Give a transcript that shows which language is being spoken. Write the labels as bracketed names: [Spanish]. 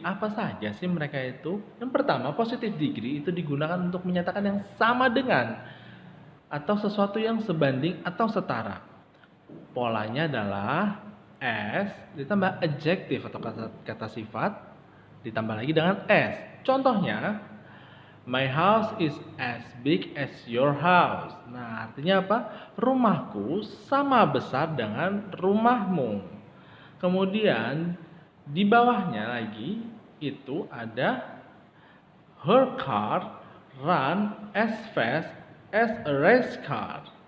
[Indonesian] Apa saja sih mereka itu? Yang pertama, positive degree itu digunakan untuk menyatakan yang sama dengan atau sesuatu yang sebanding atau setara. Polanya adalah as ditambah adjective atau kata sifat ditambah lagi dengan s. [English] Contohnya, my house is as big as your house. [Indonesian] Nah, artinya apa? Rumahku sama besar dengan rumahmu. Kemudian di bawahnya lagi itu ada [English] her car run as fast as a race car.